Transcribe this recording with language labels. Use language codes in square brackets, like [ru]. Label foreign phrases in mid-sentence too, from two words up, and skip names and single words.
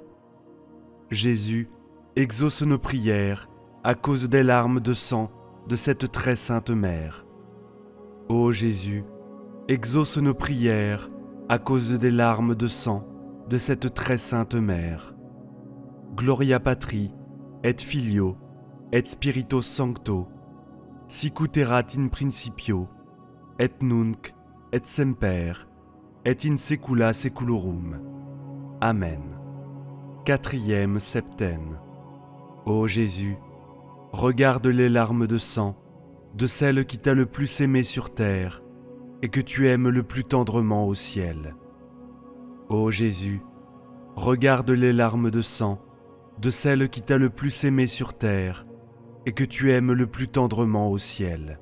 [fr] Jésus, exauce nos prières à cause des larmes de sang de cette très sainte Mère. Ô Jésus, exauce nos prières à cause des larmes de sang de cette très sainte Mère. [la] Gloria Patri, et Filio, et Spiritus Sancto, sic ut erat in principio, et nunc, et semper, et in saecula saeculorum. [fr] Amen. 4e septaine. Ô Jésus, regarde les larmes de sang de celle qui t'a le plus aimé sur terre et que tu aimes le plus tendrement au ciel. Ô Jésus, regarde les larmes de sang de celle qui t'a le plus aimé sur terre et que tu aimes le plus tendrement au ciel.